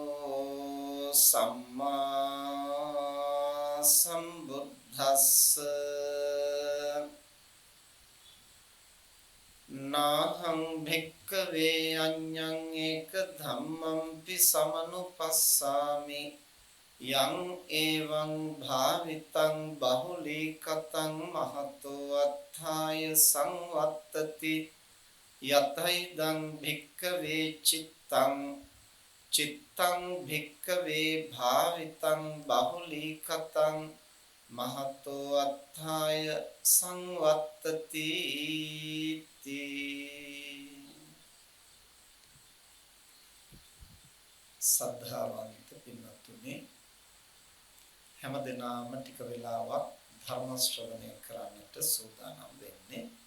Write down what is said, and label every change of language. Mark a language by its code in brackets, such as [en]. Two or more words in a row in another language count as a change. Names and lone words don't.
[pi] සම්මා සම්බුද්දස්ස නාහං භික්ඛවේ අඤ්ඤං ඒක ධම්මංපි සමනුපස්සාමි යං එවං භාවිතං බහුලීකතං මහතෝ අත්ථාය සංවත්තති යතයිදං භික්ඛවේ චිත්තං භික්ඛවේ භාවිතං බහුලීකතං මහතෝ අත්ථාය සංවත්තති [si] සද්ධාවන්ත පින්වත්නි හැම දිනම ටික වෙලාවක් ධර්ම ශ්‍රවණය කරන්නට සූදානම් වෙන්නේ.